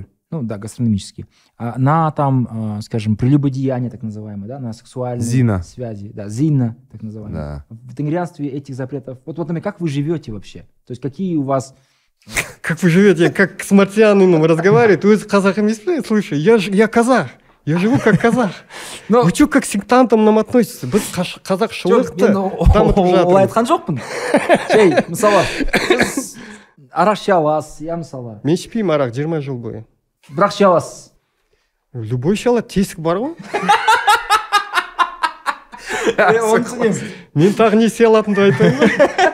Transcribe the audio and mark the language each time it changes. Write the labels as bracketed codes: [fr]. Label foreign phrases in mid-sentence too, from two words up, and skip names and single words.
[ru] Ну да, гастрономические. На там, скажем, прелюбодеяние, так называемое, да, на сексуальные связи. Да, зина, так называемое. Да. В тенгрианстве этих запретов... Вот, например, как вы живете вообще? То есть какие у вас... Как вы живете? Как с марсианином разговариваете? Вы с казахами не слышите? Я казах. Я живу как казах. Вы что, как к сектантам нам относитесь? [kk] Біз қазақшылықты дамытып жатырмыз. Олай айтқан жоқпын. Мысалы, сіз арақ іше аласыз, иә, мысалы. Мен ішпеймін арақ 20 жыл бойы. Бірақ іше аласыз. Любой іше алады, тесік бар ғой. Мен тағы не істей алатынымды айтайын ба?